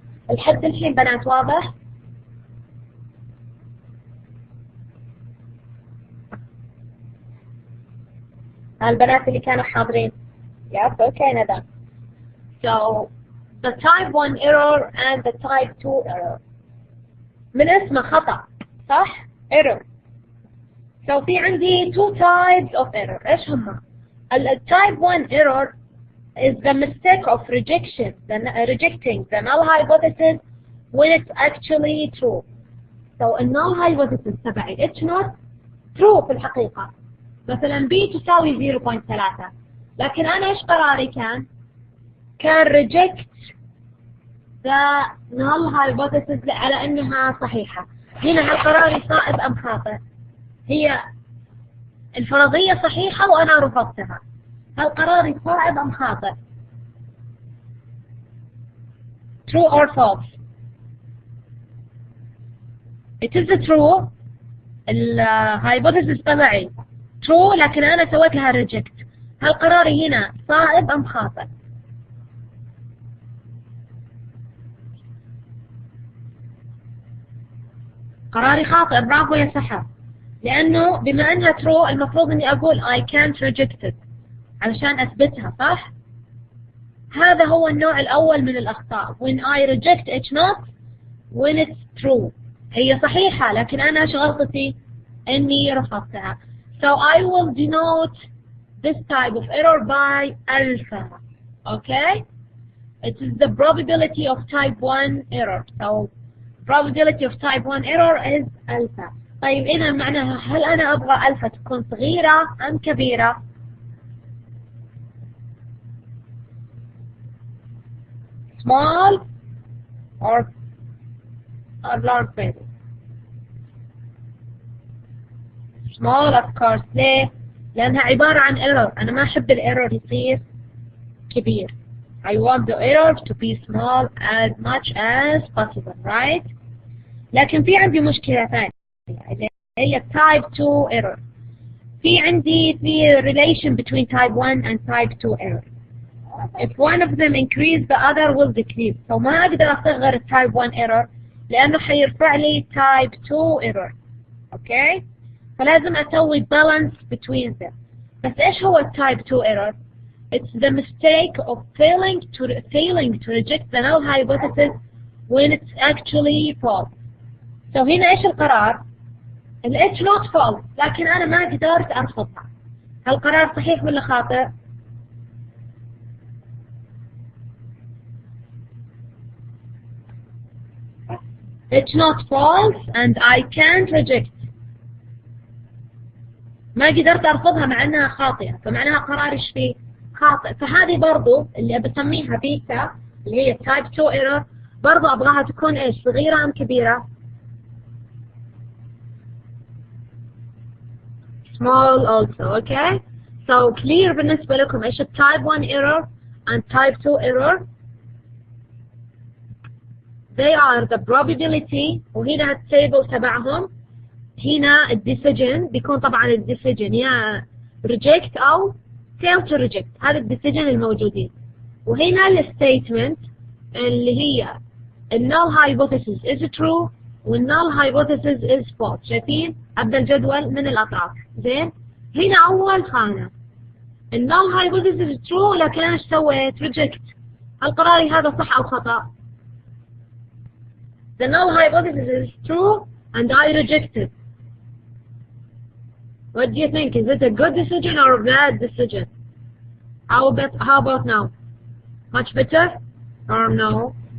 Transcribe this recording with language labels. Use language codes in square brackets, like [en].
[ar] الحد الحين بنات واضح؟ البنات اللي كانوا حاضرين. [en] Yes, okay, Nada. So, the type 1 error and the type 2 error. [ar] من اسمه خطأ، صح؟ Error. [en] So, [ar] في عندي [en] two types of error. [ar] إيش هما؟ [en] type 1 error is the mistake of rejecting the null hypothesis when it's actually true. So, الnull hypothesis تبعي H naught true [ar] في الحقيقة. مثلا B تساوي 0.3. لكن أنا إيش قراري كان [en] reject the null hypothesis [ar] على أنها صحيحة. هنا هل قراري صائب أم خاطئ؟ هي الفرضية صحيحة وأنا رفضتها، هل قراري صائب أم خاطئ؟ [en] True or false? It is true. [ar] الهايبوثيسيس تبعي true لكن أنا سويت لها reject. هل قراري هنا صائب أم خاطئ؟ قراري خاطئ. برافو يا سحر. لأنه بما أنها true المفروض إني أقول [en] I can't reject it [ar] علشان أثبتها، صح؟ هذا هو النوع الأول من الأخطاء. [en] When I reject it's not when it's true. [ar] هي صحيحة لكن أنا إيش غلطتي؟ إني رفضتها. [en] So I will denote this type of error by alpha. Okay? It is the probability of type 1 error. So probability of type 1 error is alpha. [ar] طيب إذا معناها هل أنا أبغى ألفا تكون صغيرة أم كبيرة؟ [en] small or large baby. small of course. [ar] ليه؟ لأنها عبارة عن error. أنا ما أحب الإيرور يصير كبير. [en] I want the error to be small as much as possible, right? [ar] لكن في عندي مشكلة ثانية هي type 2 error. في عندي [en] relation between type 1 and type 2 error. If one of them increase the other will decrease. [ar] So ما أقدر أصغر type 1 error لأنه حيرفع لي type 2 error. [en] Okay? [ar] فلازم أسوي [en] balance between them. [ar] بس إيش هو type 2 error? [en] It's the mistake of failing to reject the null hypothesis when it's actually false. [ar] So هنا إيش القرار؟ [en] it's not false [ar] لكن أنا ما قدرت أرفضها. هل القرار صحيح ولا خاطئ؟ [en] It's not false and I can't reject. [ar] ما قدرت أرفضها مع أنها خاطئة، فمعناها قرار إيش فيه؟ خاطئ. فهذه برضو اللي بسميها بيتا اللي هي type 2 error برضو أبغاها تكون إيش؟ صغيرة أم كبيرة؟ [en] small also. Okay? So clear [ar] بالنسبة لكم إيش [en] type 1 error and type 2 error? They are the probability. [ar] وهنا التيبل تبعهم هنا الديسيجن بيكون طبعا الديسيجن يا reject أو fail to reject. هذا الديسيجن الموجودين. وهنا الستيتمنت اللي هي [en] null hypothesis is true null hypothesis is false. [ar] شايفين؟ أبدأ الجدول من الأطراف. زين؟ هنا أول خانة [en] null hypothesis is true [ar] لكن أنا إيش سويت؟ reject. هل قراري هذا صح أو خطأ؟ [en] The null hypothesis is true and I reject it. What do you think? Is it a good decision or a bad decision? How about now? Much better or no?